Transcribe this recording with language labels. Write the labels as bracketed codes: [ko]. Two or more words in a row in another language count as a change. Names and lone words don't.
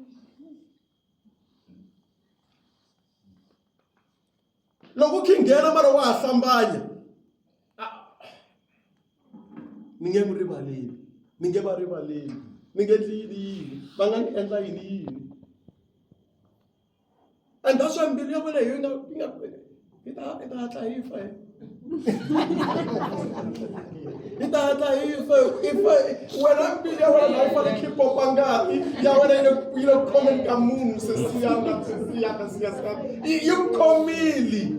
[ts] Loko ki nghena mara wa ha hlambanya. Ni nge n'wi rivaleli. Ni nge va rivaleli. Ni nge endli yini. Va nga ni endla yini. [en] And that's why [ts] mbilu ya vona hi ta hatla hi fa. Hi ta hatla hi fa. Wena mbilu ya wena yi fanele ki pompa ngati ya wena yi le khomeni ka munhu se siyana. Yi khomile.